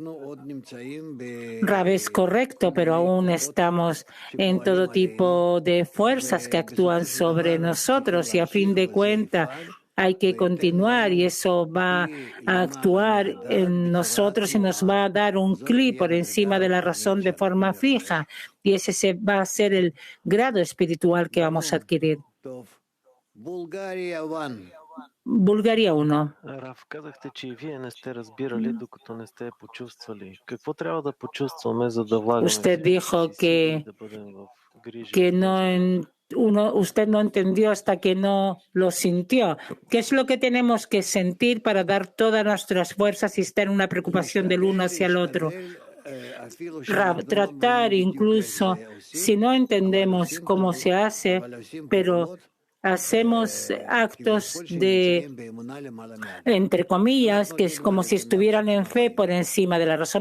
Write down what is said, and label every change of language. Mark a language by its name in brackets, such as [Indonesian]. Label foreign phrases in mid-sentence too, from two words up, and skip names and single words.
[Spanish] Rab, es correcto, pero aún estamos en todo tipo de fuerzas que actúan sobre nosotros y a fin de cuentas hay que continuar y eso va a actuar en nosotros y nos va a dar un clic por encima de la razón de forma fija y ese va a ser el grado espiritual que vamos a adquirir. Bulgaria 1. [Bulgarian] Раф, казахте, че и вие не сте разбирали, докато не сте почувствали. Какво трябва да почувстваме, за да влагаме [Spanish] Usted dijo [Bulgarian] всички да бъдем в грижа? [Spanish] Usted no entendió hasta que no lo sintió. ¿Qué es lo que tenemos que sentir para dar todas nuestras fuerzas y estar en una preocupación del uno hacia el otro? Tratar incluso, si no entendemos cómo se hace, pero hacemos actos de, entre comillas, que es como si estuvieran en fe por encima de la razón.